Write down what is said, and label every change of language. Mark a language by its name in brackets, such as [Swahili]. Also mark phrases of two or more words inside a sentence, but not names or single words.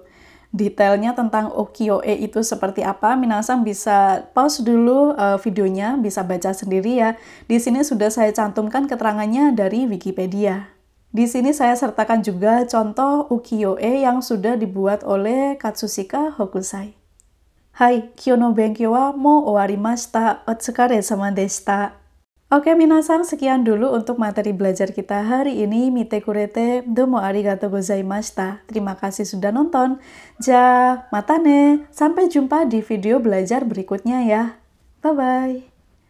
[Indonesian] Detailnya tentang ukiyo-e itu seperti apa, minasang bisa pause dulu videonya, bisa baca sendiri ya. Di sini sudah saya cantumkan keterangannya dari Wikipedia. Di sini saya sertakan juga contoh ukiyo-e yang sudah dibuat oleh Katsushika Hokusai. Hai, [Japanese] 今日の勉強はもう終わりました. お疲れ様でした. [Indonesian] Oke minasang, sekian dulu untuk materi belajar kita hari ini. [Japanese] 見てくれて、どうもありがとうございました. [Indonesian] Terima kasih sudah nonton. [Japanese] じゃ、またね. [Indonesian] Sampai jumpa di video belajar berikutnya ya. Bye-bye.